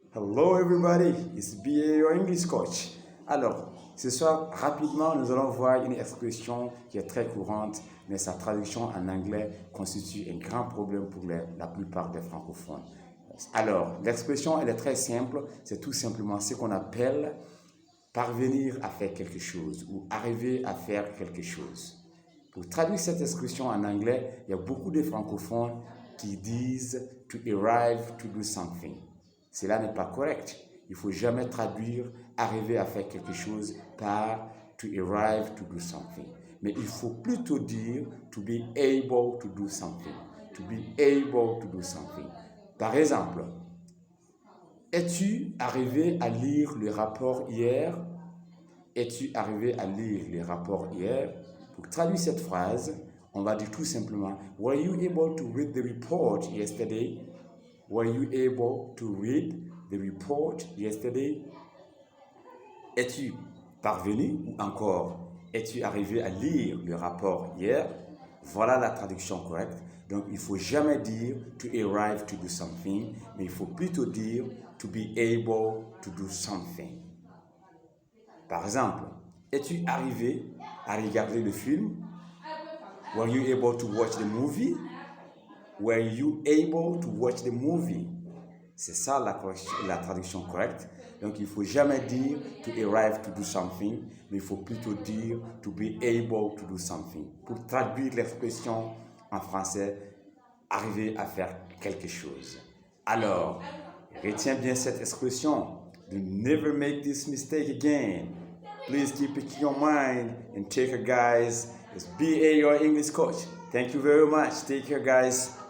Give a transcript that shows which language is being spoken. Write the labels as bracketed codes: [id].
[en] Hello everybody, it's BA your English coach. [fr] Alors, ce soir, rapidement, nous allons voir une expression qui est très courante, mais sa traduction en anglais constitue un grand problème pour la plupart des francophones. Alors, l'expression, elle est très simple, c'est tout simplement ce qu'on appelle parvenir à faire quelque chose ou arriver à faire quelque chose. Pour traduire cette expression en anglais, il y a beaucoup de francophones qui disent [en] to arrive to do something. [fr] Cela n'est pas correct. Il ne faut jamais traduire arriver à faire quelque chose par [en] to arrive to do something. [fr] Mais il faut plutôt dire [en] to be able to do something. To be able to do something. [fr] Par exemple, es-tu arrivé à lire le rapport hier? Es-tu arrivé à lire le rapport hier? Pour traduire cette phrase, on va dire tout simplement, [en] were you able to read the report yesterday? Were you able to read the report yesterday? [fr] Es-tu parvenu ou encore es-tu arrivé à lire le rapport hier? Voilà la traduction correcte. Donc, il ne faut jamais dire [en] to arrive to do something, [fr] mais il faut plutôt dire [en] to be able to do something. [fr] Par exemple, es-tu arrivé à regarder le film? [en] Were you able to watch the movie? Were you able to watch the movie? [fr] C'est ça la traduction correcte. Donc, il ne faut jamais dire [en] to arrive to do something, [fr] mais il faut plutôt dire [en] to be able to do something. [fr] Pour traduire l'expression en français, arriver à faire quelque chose. Alors, retiens bien cette expression. [en] Do never make this mistake again. Please keep it in your mind and take care, guys. It's BA, your English coach. Thank you very much. Take care, guys.